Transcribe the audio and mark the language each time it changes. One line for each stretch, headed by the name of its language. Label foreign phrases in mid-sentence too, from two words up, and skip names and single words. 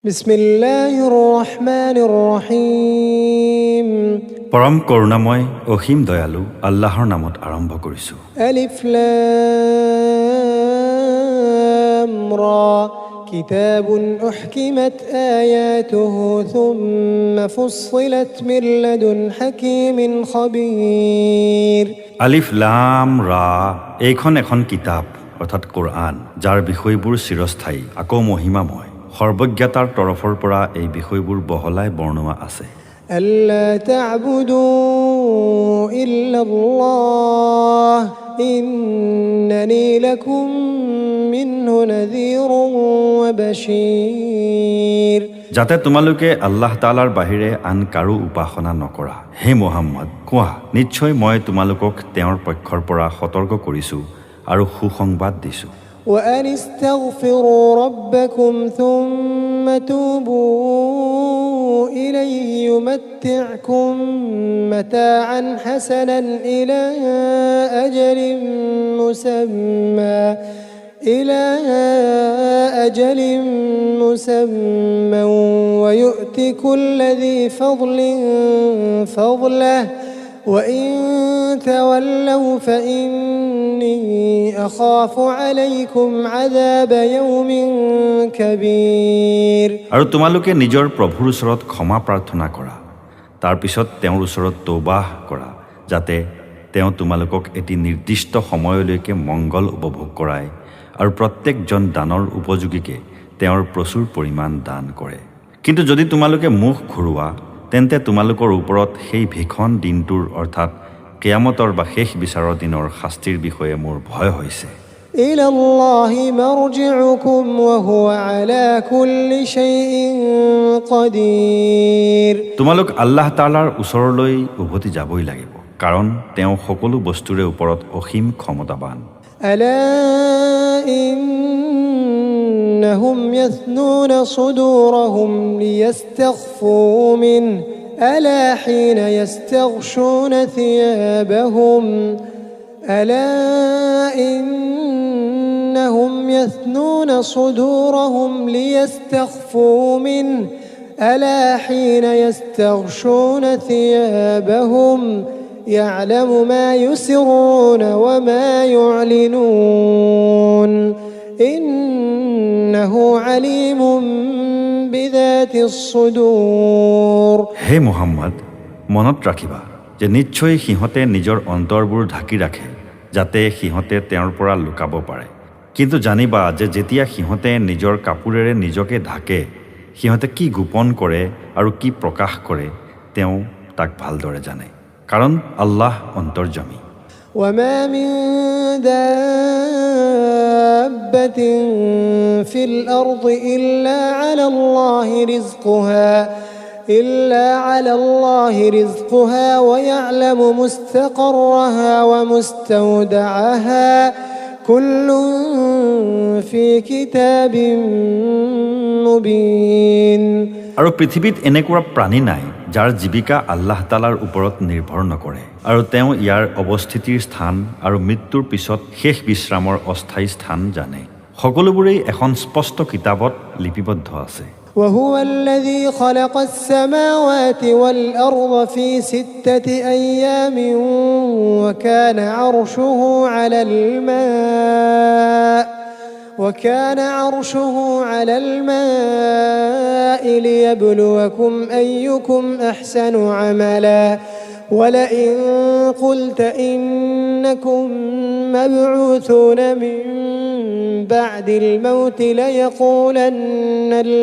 Arabic: بسم الله الرحمن الرحيم.
Assamese: পৰম করুণাময় অসীম দয়ালু আল্লাহৰ নামত আৰম্ভ কৰিছো।
Arabic: ألف لام را كتاب أحكمت آياته ثم فصلت من لدن حكيم خبير. ألف لام را
Assamese: এইখন এখন কিতাপ অৰ্থাৎ কোৰআন, যাৰ বিষয়বোৰ চিৰস্থায়ী আকৌ মহিমাময়। সৰ্বজ্ঞতাৰ তৰফৰ পৰা এই বিষয়বোৰ বহলাই বৰ্ণোৱা আছে।
Arabic: ألا تعبدوا إلا الله إنني لكم منه نذير وبشير.
Assamese: যাতে তোমালোকে আল্লাহ তাআলাৰ বাহিৰে আন কাৰো উপাসনা নকৰা। হে মুহাম্মদ, কোৱা, নিশ্চয় মই তোমালোকক তেওঁৰ পক্ষৰ পৰা সতৰ্ক কৰিছো আৰু সুসংবাদ দিছো।
Arabic: وأن استغفروا ربكم ثم توبوا إليه يمتعكم متاعا حسنا إلى أجل مسمى ويؤت كل ذي فضل فضله وإن تولوا فإني أخاف عليكم عذاب يوم كبير।
Assamese: আৰু তোমালোকে নিজৰ প্ৰভুৰ ওচৰত ক্ষমা প্ৰাৰ্থনা কৰা, তাৰ পিছত তেওঁৰ ওচৰত তৌবাহ কৰা, যাতে তেওঁ তোমালোকক এটি নিৰ্দিষ্ট সময়লৈকে মংগল উপভোগ কৰায় আৰু প্ৰত্যেকজন দানৰ উপযোগীকে তেওঁৰ প্ৰচুৰ পৰিমাণ দান কৰে। কিন্তু যদি তোমালোকে মুখ ঘূৰোৱা, তেন্তে তোমালোকৰ ওপৰত সেই ভীষণ দিনটোৰ অৰ্থাৎ কিয়ামতৰ বা শেষ বিচাৰৰ দিনৰ শাস্তিৰ বিষয়ে মোৰ ভয় হৈছে।
Arabic: إلى الله مرجعكم وهو على كل شيء قدير.
Assamese: তোমালোক আল্লাহ তাআলাৰ ওচৰলৈ উভতি যাবই লাগিব, কাৰণ তেওঁ সকলো বস্তুৰে ওপৰত অসীম ক্ষমতাবান।
Arabic: আলা إنهم يثنون صدورهم ليستخفوا منه ألا حين يستغشون ثيابهم ألا إنهم يثنون صدورهم ليستخفوا منه ألا حين يستغشون ثيابهم يعلم ما يسرون وما يعلنون إنه عليم بذات الصدور.
Assamese: হে মুহাম্মদ, মনত ৰাখিবা যে নিশ্চয় সিহঁতে নিজৰ অন্তৰবোৰ ঢাকি ৰাখে, যাতে সিহঁতে তেওঁৰ পৰা লুকাব পাৰে। কিন্তু জানিবা যে যেতিয়া সিহঁতে নিজৰ কাপোৰেৰে নিজকে ঢাকে, সিহঁতে কি গোপন কৰে আৰু কি প্ৰকাশ কৰে তেওঁ তাক ভালদৰে জানে, কাৰণ আল্লাহ অন্তৰ্যামী।
Arabic: وما من دابة في الأرض إلا على الله رزقها ويعلم مستقرها ومستودعها كل في كتاب مبين।
Assamese: আৰু পৃথিৱীত এনেকুৱা প্ৰাণী নাই যাৰ জীৱিকা আল্লাহ তাআলাৰ ওপৰত নিৰ্ভৰ নকৰে, আৰু তেওঁ ইয়াৰ অৱস্থিতিৰ স্থান আৰু মৃত্যুৰ পিছত শেষ বিশ্ৰামৰ অস্থায়ী স্থান জানে। সকলোবোৰেই এখন স্পষ্ট কিতাপত লিপিবদ্ধ আছে।
Arabic: وهو الذي خلق السماوات والأرض في 6 أيام وكان عرشه على الماء ليبلوكم أيكم أحسن عملا ولئن قلت إنكم مبعوثون من بعد الموت ليقولن